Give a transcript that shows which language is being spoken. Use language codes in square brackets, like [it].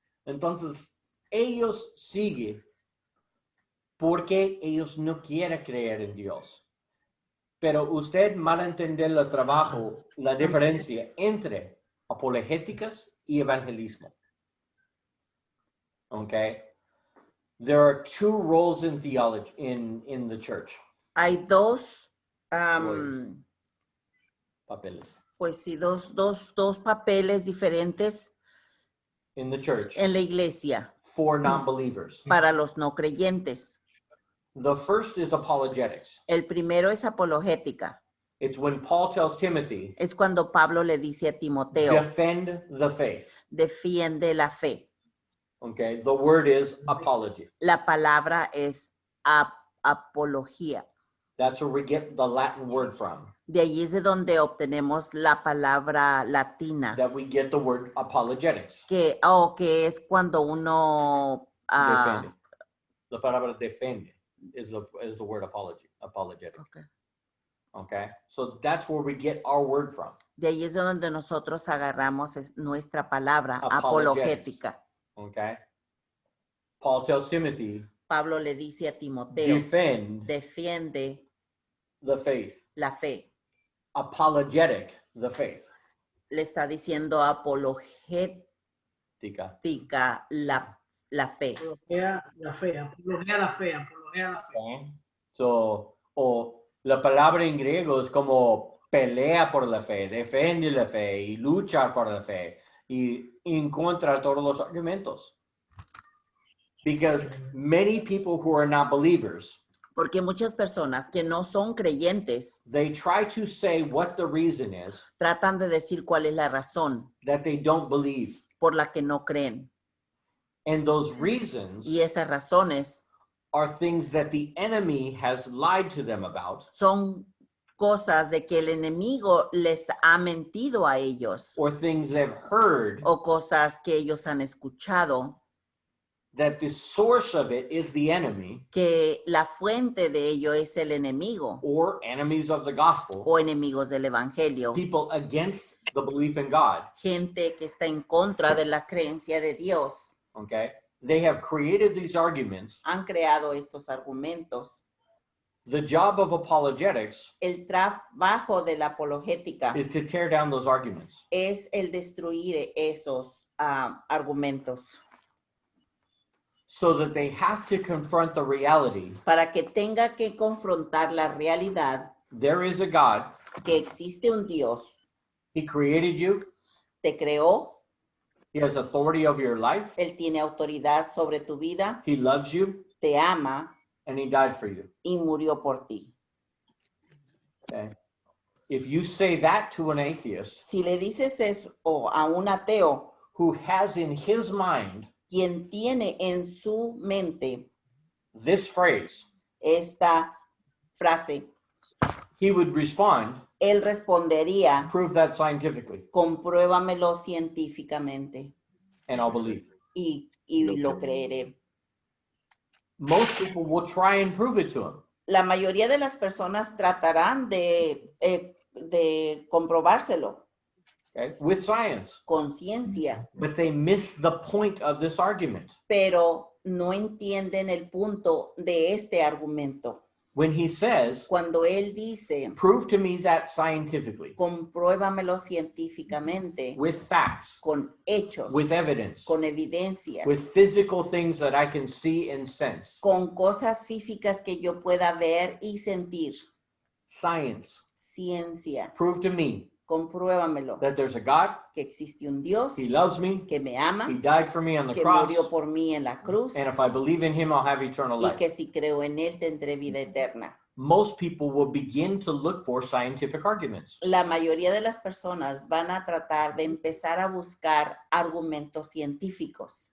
[es] Entonces, ellos siguen porque ellos no quieren creer en Dios. Pero usted mal entender el trabajo, la diferencia entre apologéticas y evangelismo. [en] Okay? There are two roles in theology in the church. [es] Hay dos, Papeles. pues sí, dos papeles diferentes [en] In the church [es] en la iglesia [en] for non-believers. [es] para los no creyentes. [en] The first is apologetics. [es] El primero es apologética. [en] It's when Paul tells Timothy, [es] Es cuando Pablo le dice a Timoteo, [en] defend the faith. [es] defiende la fe. [en] Okay? The word is apology. [es] La palabra es apología. [en] That's where we get the Latin word from, [es] De ahí es de donde obtenemos la palabra latina, [en] that we get the word apologetics. [es] que es cuando uno Defende. La palabra defende [en] is the word apologetic. ok. Okay? So that's where we get our word from. [es] De ahí es de donde nosotros agarramos nuestra palabra [en] Apologetics. [es] apologética. [en] Okay? Paul tells Timothy, [es] Pablo le dice a Timoteo, [en] defend [es] defiende [en] the faith. [es] la fe. [en] Apologetic the faith. [es] Le está diciendo apologética Tika. la fe. Apología la fe, apología la fe, apología la fe. [en] Okay? [es] So, o la palabra en griego es como pelea por la fe, defiende la fe y lucha por la fe y encuentra todos los argumentos. [en] Because many people who are not believers, [es] Porque muchas personas que no son creyentes [en] they try to say what the reason is [es] tratan de decir cuál es la razón [en] that they don't believe. [es] por la que no creen. [en] And those reasons [es] Y esas razones [en] are things that the enemy has lied to them about, [es] son cosas de que el enemigo les ha mentido a ellos [en] or things they've heard [es] o cosas que ellos han escuchado, [en] that the source of it is the enemy [es] que la fuente de ello es el enemigo [en] or enemies of the gospel, [es] o enemigos del evangelio. [en] people against the belief in God. [es] Gente que está en contra de la creencia de Dios. [en] Okay? [es] They have created these arguments. [en] Han creado estos argumentos. [es] The job of apologetics [en] El trabajo de la apologética [es] is to tear down those arguments. [en] es el destruir esos argumentos [es] So that they have to confront the reality. [en] para que tenga que confrontar la realidad [es] There is a God. [en] que existe un Dios, [es] He created you. [en] te creó, [es] He has authority over your life. [en] Él tiene autoridad sobre tu vida, [es] He loves you [en] te ama [es] and he died for you. [en] y murió por ti. [es] Okay? [en] If you say that to an atheist [es] Si le dices eso a un ateo, [en] who has in his mind [es] quien tiene en su mente [en] this phrase, [es] esta frase, [en] he would respond, [es] él respondería, [en] prove that scientifically, [es] compruébamelo científicamente [en] and I'll believe. [es] y lo creeré. [en] Most people will try and prove it to him. [es] La mayoría de las personas tratarán de comprobárselo [en] Okay? With science. [es] con ciencia, [en] But they miss the point of this argument. [es] pero no entienden el punto de este argumento. [en] When he says, [es] Cuando él dice, [en] prove to me that scientifically, [es] compruébamelo científicamente, [en] with facts, [es] con hechos, [en] with evidence, [es] con evidencias, [en] with physical things that I can see and sense. [es] con cosas físicas que yo pueda ver y sentir. [en] Science. [es] Ciencia, [en] Prove to me [es] compruébamelo, [en] that there's a God, [es] que existe un Dios [en] he loves me, [es] que me [en] he [es] ama, [en] died for me on the [es] que [en] cross, [es] murió por mí en la cruz [en] and if I believe in him, I'll have eternal [es] y [en] life. [es] que si creo en él tendré vida eterna. [en] Most people will begin to look for scientific arguments. [es] La mayoría de las personas van a tratar de empezar a buscar argumentos científicos